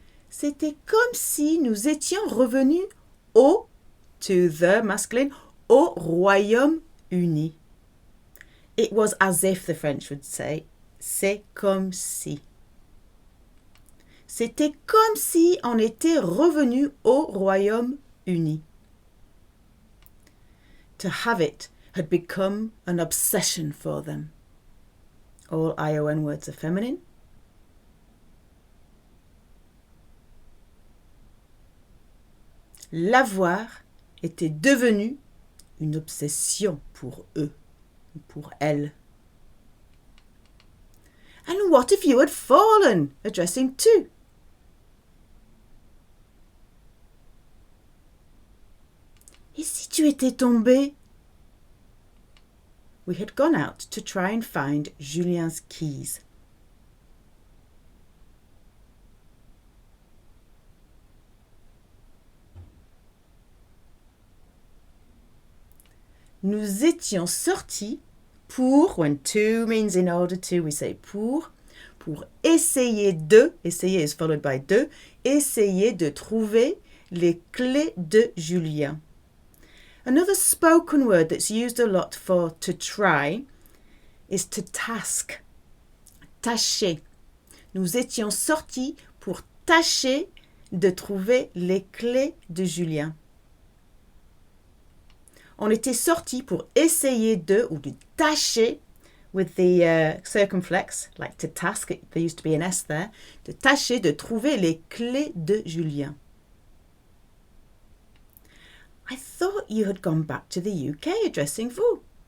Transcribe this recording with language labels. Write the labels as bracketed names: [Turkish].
[French] C'était comme si nous étions revenus au, to the masculine, au Royaume-Uni. [English] It was as if the French would say, c'est comme si. [French] C'était comme si on était revenu au Royaume-Uni. [English] To have it had become an obsession for them. All ION words are feminine. [French] L'avoir était devenu une obsession pour eux, pour elles. [English] And what if you had fallen? Addressing to. [French] Et si tu étais tombé? [English] We had gone out to try and find Julien's keys. [French] Nous étions sortis pour, when to means in order to, we say pour essayer de, essayer is followed by de, essayer de trouver les clés de Julien. [English] Another spoken word that's used a lot for to try is to task, tâcher. [French] Nous étions sortis pour tâcher de trouver les clés de Julien. On était sortis pour essayer de, ou de tâcher, with the circumflex, like to task, there used to be an S there, de tâcher de trouver les clés de Julien. [English] I thought you had gone back to the UK, addressing vous.